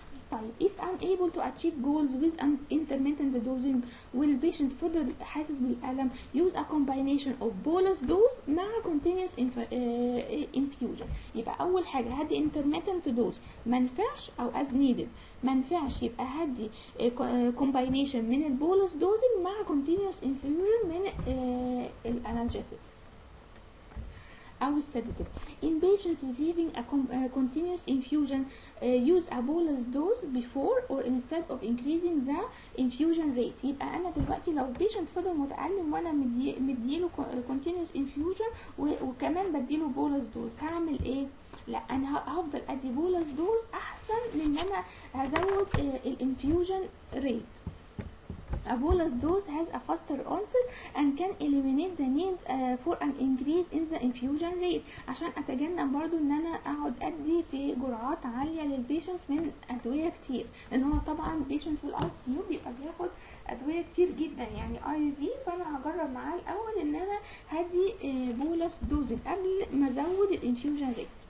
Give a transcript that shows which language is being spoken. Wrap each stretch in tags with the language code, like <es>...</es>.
<en>طيب if unable to achieve goals with intermittent dosing</en> <ar>والبيشنت فضل حاسس بالألم</ar> <en>use a combination of bolus dose مع continuous infusion.</en> <ar>يبقى أول حاجة هدي intermittent dose، منفعش أو as needed. منفعش يبقى هدي combination من البولس dosing مع continuous infusion من الانالجيسيك أو السيداتيف.</ar> <en>In patients receiving a continuous infusion use a bolus dose before or instead of increasing the infusion rate.</en> <ar>يبقى أنا دلوقتي لو patient فضل متألم وأنا مديله continuous infusion وكمان بديله bolus dose هعمل إيه؟ لا أنا هفضل أدي bolus dose أحسن من إن أنا هزود الانفيوجن rate.</ar> <en>A bolus dose has a faster onset and can eliminate the need for an increase in the infusion rate.</en> <ar>عشان اتجنب برضو ان انا اقعد ادي في جرعات عاليه للبيشنتس من ادويه كتير، لان هو طبعا بيشنت في الاي سي يو بيبقى بياخد ادويه كتير جدا يعني اي في، فانا هجرب معاه الاول ان انا هدي بولس دوزنج قبل ما ازود الانفيوجن ريت.</ar>